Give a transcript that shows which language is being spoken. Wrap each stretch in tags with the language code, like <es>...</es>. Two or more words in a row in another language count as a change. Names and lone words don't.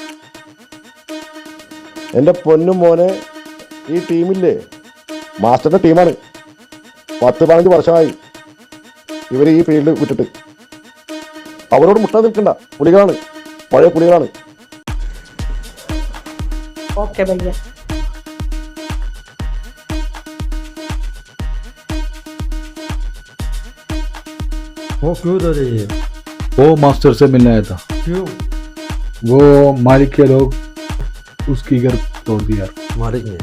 <ml>എൻ്റെ പൊന്നും മോനെ, ഈ ടീമില്ലേ മാസ്റ്ററുടെ ടീമാണ്. 10-15 വർഷമായി ഇവർ ഈ ഫീൽഡ് വിട്ടിട്ട്. അവരോട് മുട്ടാൻ നിൽക്കണ്ട, പുലികളാണ്, പഴയ പുലികളാണ്. ഓക്കെ ഭയ്യ.</ml> <hi>वो क्यों दे रही है? वो मास्टर से मिलने आया था. क्यों? वो मालिक के लोग उसकी घर तोड़ दिया. मालिक ने?</hi>